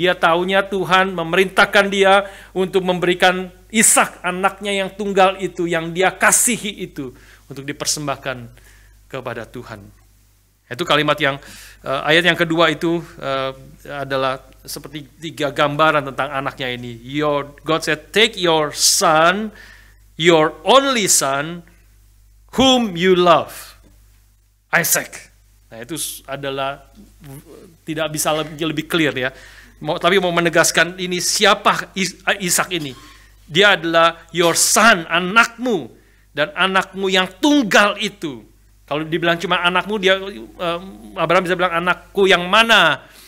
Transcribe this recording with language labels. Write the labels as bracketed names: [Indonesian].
[Indonesian] Dia tahunya Tuhan memerintahkan dia untuk memberikan Ishak, anaknya yang tunggal itu, yang dia kasihi itu, untuk dipersembahkan kepada Tuhan. Itu kalimat yang ayat yang kedua itu adalah seperti tiga gambaran tentang anaknya ini. [English] God said, take your son, your only son, whom you love, Isaac. [Indonesian] Nah, itu adalah tidak bisa lebih clear ya. Tapi mau menegaskan ini siapa Ishak ini. Dia adalah [English] your son, [Indonesian] anakmu, dan anakmu yang tunggal itu. Kalau dibilang cuma anakmu, Abraham bisa bilang anakku yang mana?